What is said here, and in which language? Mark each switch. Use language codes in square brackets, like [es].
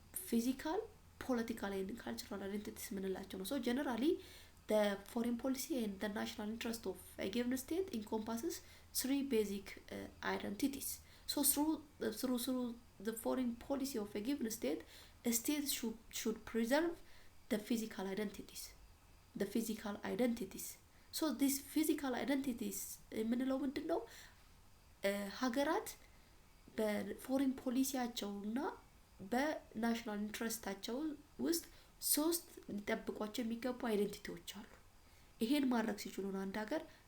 [am] ፊዚካል ፖለቲካል እና ካልቸራል አይደንቲቲስ ምንላቸው ነው ሶ ጀነራሊ [en] the foreign policy and the national interest of a given state encompasses three basic identities. So through the foreign policy of a given state, a state should preserve the physical identities. So these physical identities [am] የምንለው ምንድነው ሀገራት በፎሪን ፖሊሲያቸውና በናሽናል ኢንትረስታቸው ውስጥ ሶስት ሊጠብቋቸው የሚገቡ አይደንቲቲዎች አሉ ይሄን ማድረግ ሲችሉ ነው አንድ ሀገር